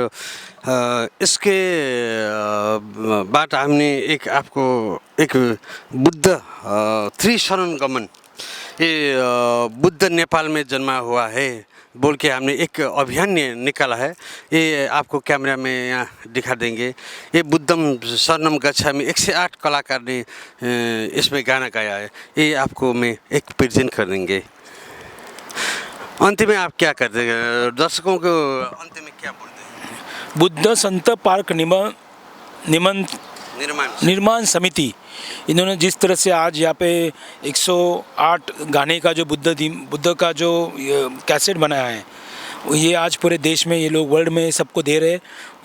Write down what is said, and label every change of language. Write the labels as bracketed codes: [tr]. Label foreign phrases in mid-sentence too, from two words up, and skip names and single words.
[hi] इसके बाद हमने आपको एक बुद्ध त्रिशरण गमन, ये बुद्ध नेपाल में जन्मा हुआ है बोल के हमने एक अभियान निकाला है। ये आपको कैमरा में यहाँ दिखा देंगे। ये [pi] बुद्धम शरणम गच्छामि [hi] 108 कलाकार ने इसमें गाना गाया है, ये आपको मैं एक प्रेजेंट कर देंगे। अंत में आप क्या करते हैं, दर्शकों को अंत में क्या बोलते हैं? बुद्ध संत पार्क निर्माण समिति, इन्होंने जिस तरह से आज यहाँ पे 108 गाने का जो बुद्ध का जो कैसेट बनाया है, ये आज पूरे देश में ये लोग वर्ल्ड में सबको दे रहे हैं।